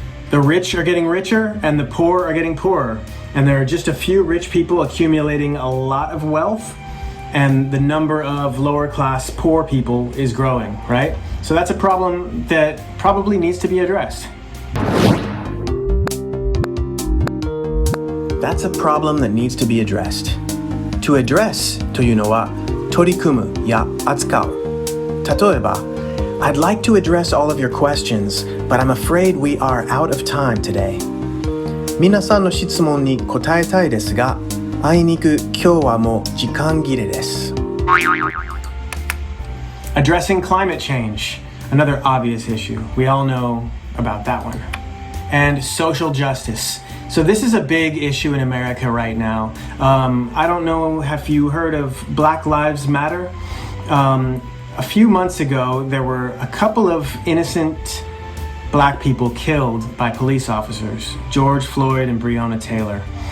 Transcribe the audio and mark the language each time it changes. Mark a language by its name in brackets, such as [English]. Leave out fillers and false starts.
[English] The rich are getting richer and the poor are getting poorer. And there are just a few rich people accumulating a lot of wealth, and the number of lower class poor people is growing, right? So that's a problem that probably needs to be addressed. That's a problem that needs to be addressed. To address [Japanese] というのは取り組むや扱う。例えば、 [English] I'd like to address all of your questions, but I'm afraid we are out of time today. [Japanese] 皆さんの質問に答えたいですが、あいにく今日はもう時間切れです。 [English] Addressing climate change, another obvious issue. We all know about that one. And social justice. So this is a big issue in America right now. I don't know, have you heard of Black Lives Matter? A few months ago, there were a couple of innocent black people killed by police officers, George Floyd and Breonna Taylor.